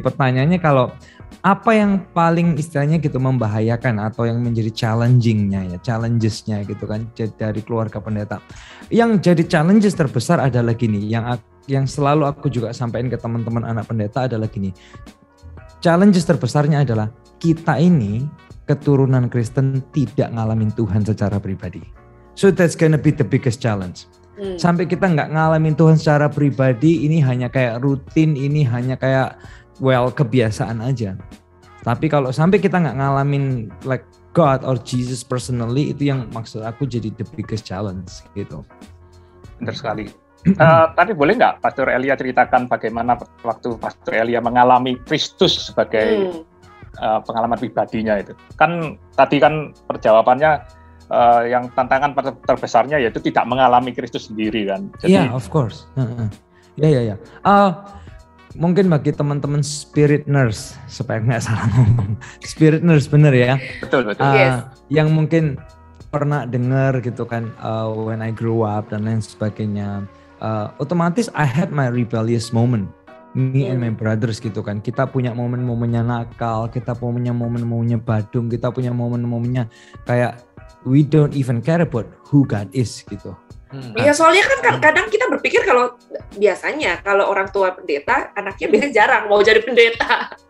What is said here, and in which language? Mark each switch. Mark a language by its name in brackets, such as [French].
[Indonesian] Pertanyaannya kalau apa yang paling istilahnya gitu membahayakan atau yang menjadi challengesnya gitu kan dari keluarga pendeta. Yang jadi challenges terbesar adalah gini, yang selalu aku juga sampaikan ke teman-teman anak pendeta adalah gini. Challenges terbesarnya adalah kita ini keturunan Kristen tidak ngalamin Tuhan secara pribadi. [English] So that's gonna be the biggest challenge. [Indonesian] Sampai kita nggak ngalamin Tuhan secara pribadi, ini hanya kayak rutin, ini hanya kayak kebiasaan aja. Tapi kalau sampai kita nggak ngalamin [English] like God or Jesus personally, [Indonesian] itu yang maksud aku jadi [English] the biggest challenge [Indonesian] gitu. Benar sekali. Tapi boleh nggak Pastor Elia ceritakan bagaimana waktu Pastor Elia mengalami Kristus sebagai pengalaman pribadinya itu? Kan tadi kan perjawabannya yang tantangan terbesarnya yaitu tidak mengalami Kristus sendiri kan. Iya, [English] of course. [Indonesian] Ya. Mungkin bagi teman-teman spirit nurse, supaya nggak salah ngomong, spirit nurse bener ya. Betul. [English] Yes. [Indonesian] Yang mungkin pernah dengar gitu kan, [English] when I grow up [Indonesian] dan lain sebagainya. [English] Otomatis I had my rebellious moment. Me and my brothers [Indonesian] gitu kan. Kita punya momen-momennya nakal, kita punya momen-momennya badung, kita punya momen-momennya kayak [English] we don't even care about who God is [Indonesian] gitu. Iya, soalnya kan kadang kita berpikir kalau biasanya kalau orang tua pendeta, anaknya biasanya jarang mau jadi pendeta.